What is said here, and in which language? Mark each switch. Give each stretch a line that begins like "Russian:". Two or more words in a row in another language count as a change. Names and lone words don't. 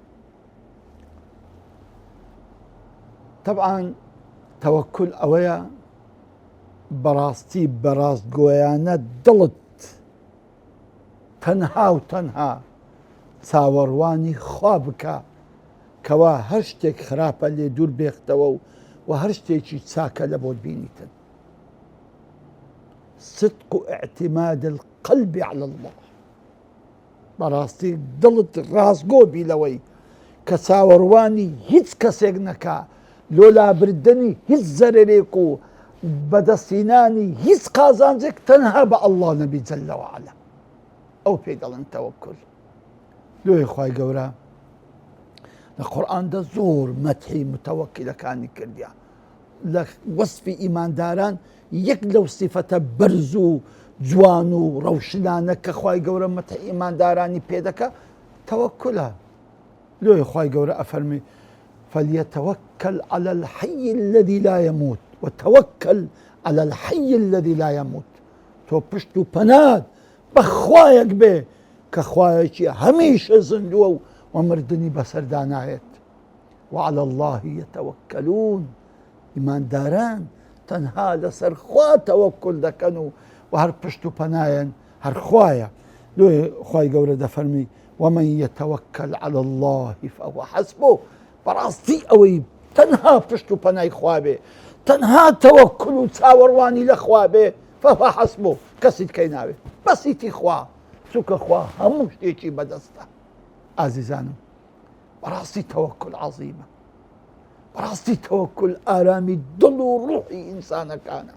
Central Kurdish: طبعاً تەوەکل ئەوەیە بەڕاستی بەڕاستگۆیانە دڵت تەنها و تەنها چاوەڕوانی خوا بکە کەوا هەر شتێک خراپە لێ دوور بێختەوە و هەر شتێکی چاکە لە بۆ بینیتن.
Arabic: صدق و اعتماد القلب على الله،
Central Kurdish: بەڕاستی دڵت ڕاستگۆ بی لەوەی کە چاوەڕوانی هیچ کەسێک نەکا، لۆلابردنی هیچ زەرێک و بەدەستینانی هیچ قازانجێک تەنها بە ئەڵڵا نەبی
Arabic: جەلە وەعەلا.
Central Kurdish: ئەو پێی دەڵێن تەوەکل. لۆی خوای گەورە لە قورئاندا زۆر مەدحی متەوەکیلەکانی کردیا. لە وەسفی ئیمانداران یەک لەو سیفەتە بەرز و جوان و ڕەوشنانە کە خوای گەورە مەدحی ئیماندارانی پێدەکە تەوەکولە. لۆی خوای گەورە ئەفەرمی
Arabic: فليتوكل على الحي الذي لا يموت وتوكل على الحي الذي لا يموت.
Central Kurdish: تۆ پشت و پەناد بە خوایەک بێ کە خوایەکی هەمیشە زیندووە و مردنی بەسەردا نایەت.
Arabic: وعلى الله يتوكلون.
Central Kurdish: ئیمانداران تەنها لەسەر خوا تەوەکل دەکەن و هەر پشت و پەنایەن هەر خوایە. لۆی خوای گەورە دەفەرمی
Arabic: ومن يتوكل على الله فهو حسبه.
Central Kurdish: بەڕاستی ئەوەی تەنها پشت و پەنای خوا بێ، تەنها تەوەکل و چاوەڕوانی لە خوا بێ،
Arabic: فهو حسبه،
Central Kurdish: کەسی تکەی ناوێت، بەسیتی خوا، چونکە خوا هەموو شتێکی بەدەستە. ئازیزانم، بەڕاستی تەوەکل عەزیمە، بەڕاستی تەوەکل ئارامی دڵ و ڕوحی ئینسانەکانە.